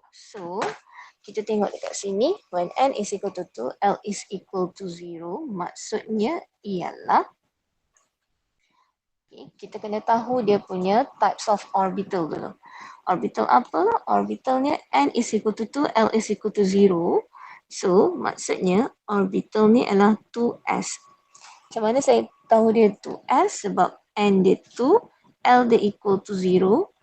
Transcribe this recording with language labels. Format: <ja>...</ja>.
<en>So,</en> <ms>kita tengok dekat sini,</ms> <en>when n is equal to 2, L is equal to 0,</en> <ms>maksudnya ialah,</ms> <en>okay,</en> <ms>kita kena tahu dia punya</ms> <en>types of orbital dulu.</en> <ms>Orbital apa?</ms> <en>Orbitalnya n is equal to 2, L is equal to 0.</en> <ms>So, maksudnya orbital ni adalah 2s. Macam mana saya tahu dia 2s? Sebab n dia 2, L dia</ms> <en>equal to</en> <ms>0.</ms>